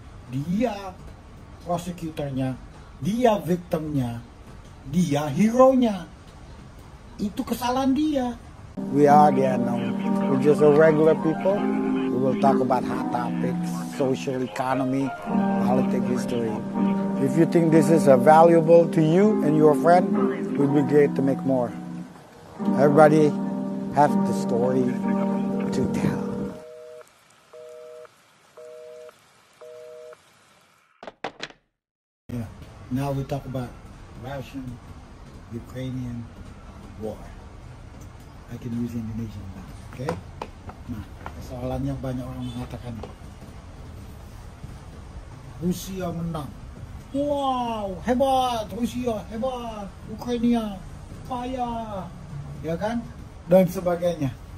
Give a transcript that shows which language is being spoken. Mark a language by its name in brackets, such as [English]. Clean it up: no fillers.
[Indonesian] Dia prosekutornya, dia victimnya, dia hero-nya. Itu kesalahan dia. [English] We are the unknown. We're just a regular people. We will talk about hot topics, social economy, politics, history. If you think this is valuable to you and your friend, it would be great to make more. Everybody has the story to tell. Yeah. Now we talk about Russian-Ukrainian war. I can use Indonesian now, okay? [Indonesian] Nah, persoalannya banyak orang mengatakan Rusia menang. Wow, hebat Rusia, hebat Ukraina, payah, ya kan? Dan sebagainya.